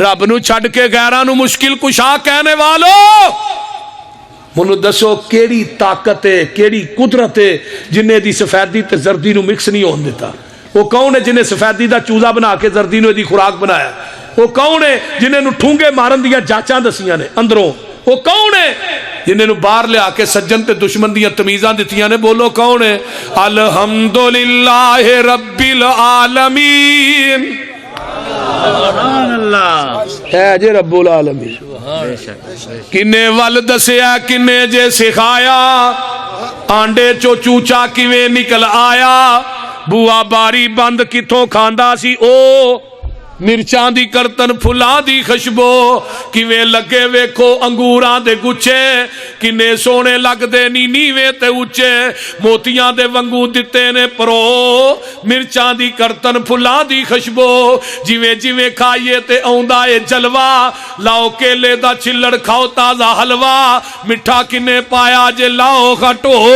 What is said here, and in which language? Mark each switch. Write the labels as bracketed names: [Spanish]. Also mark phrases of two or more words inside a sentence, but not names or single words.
[Punjabi] ਰੱਬ ਨੂੰ ਛੱਡ ਕੇ ਗ਼ੈਰਾਂ ਨੂੰ ਮੁਸ਼ਕਿਲ ਕੁਸ਼ਾ ਕਹਿਣ ਵਾਲੋ, ਮੈਨੂੰ ਦੱਸੋ ਕੇਹੜੀ ਤਾਕਤ ਹੈ, ਕੇਹੜੀ ਕੁਦਰਤ ਹੈ ਜਿਨ੍ਹੇਂ ਦੀ ਸਫ਼ੇਦੀ ਤੇ ਜ਼ਰਦੀ ਨੂੰ ਮਿਕਸ ਨਹੀਂ ਹੋਣ ਦਿੱਤਾ? ਵੋ ਕੌਣ ਹੈ ਜਿਨ੍ਹੇਂ ਸਫ਼ੇਦੀ ਦਾ ਚੂਜ਼ਾ ਬਣਾ ਕੇ ਜ਼ਰਦੀ ਨੂੰ ਦੀ ਖ਼ੁਰਾਕ ਬਣਾਇਆ? ਵੋ ਕੌਣ ਹੈ ਜਿਨ੍ਹੇਂ ਨੂੰ ਠੂੰਗੇ ਮਾਰਨ ਦੀਆਂ ਜਾਂਚਾਂ ਦੱਸੀਆਂ ਨੇ ਅੰਦਰੋਂ? ਵੋ ਕੌਣ ਹੈ ਜਿਨ੍ਹੇਂ ਬਾਹਰ ਲਿਆ ਕੇ ਸੱਜਣ ਤੇ ਦੁਸ਼ਮਣ ਦੀਆਂ ਤਮੀਜ਼ਾਂ ਦਿੱਤੀਆਂ ਨੇ? ਬੋਲੋ ਕੌਣ ਹੈ? [Arabic] الحمد لله رب العالمين, [Punjabi] ਹੈ ਜੇ [Arabic] رب العالمين. [Punjabi] ਕਿੰਨੇ ਵਲ ਦੱਸਿਆ, ਕਿੰਨੇ ਜੇ ਸਿਖਾਇਆ, ਆਂਡੇ ਚੋਂ ਚੂਚਾ ਕਿਵੇਂ ਨਿਕਲ ਆਇਆ, ਬੂਆ ਬਾਰੀ ਬੰਦ ਕਿੱਥੋਂ ਖਾਂਦਾ ਸੀ ਓ, ਮਿਰਚਾਂ ਦੀ ਕਰਤਨ ਫੁੱਲਾਂ ਦੀ ਖ਼ੁਸ਼ਬੋ, ਕਿਵੇਂ ਲੱਗੇ ਵੇਖੋ ਅੰਗੂਰਾਂ ਦੇ ਗੁੱਛੇ, ਕਿੰਨੇ ਸੋਹਣੇ ਲੱਗਦੇ ਨੀ ਨੀਵੇਂ ਤੇ ਉੱਚੇ, ਮੋਤੀਆਂ ਦੇ ਵਾਂਗੂ ਦਿੱਤੇ ਨੇ ਪਰੋ, ਮਿਰਚਾਂ ਦੀ ਕਰਤਨ ਫੁੱਲਾਂ ਦੀ ਖ਼ੁਸ਼ਬੋ, ਜਿਵੇਂ ਜਿਵੇਂ ਖਾਈਏ ਤੇ ਆਉਂਦਾ ਏ ਜਲਵਾ, ਲਾਓ ਕੇਲੇ ਦਾ ਛਿੱਲੜ ਖਾਓ ਤਾਜ਼ਾ ਹਲਵਾ, ਮਿੱਠਾ ਕਿੰਨੇ ਪਾਇਆ ਜੇ ਲਾਓ ਖੱਟੋ।